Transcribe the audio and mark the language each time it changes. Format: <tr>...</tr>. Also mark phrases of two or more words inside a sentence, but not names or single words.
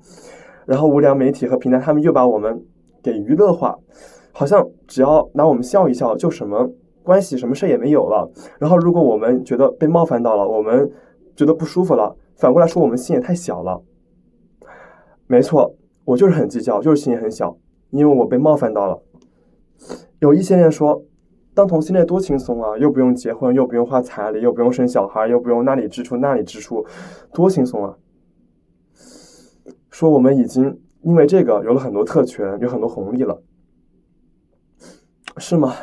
<zh>然後無良媒體和平台他們又把我們給娛樂化，好像只要拿我們笑一笑就什麼關係，什麼事也沒有了。然後如果我們覺得被冒犯到了，我們覺得不舒服了，反過來說我們心也太小了。沒錯，我就是很計較，就是心也很小，因為我被冒犯到了。有異性戀說，當同性戀多輕鬆啊，又不用結婚，又不用花彩禮，又不用生小孩，又不用那裡支出那裡支出，多輕鬆啊。說我們已經因為這個有了很多特權，有很多紅利了，是嗎？</zh>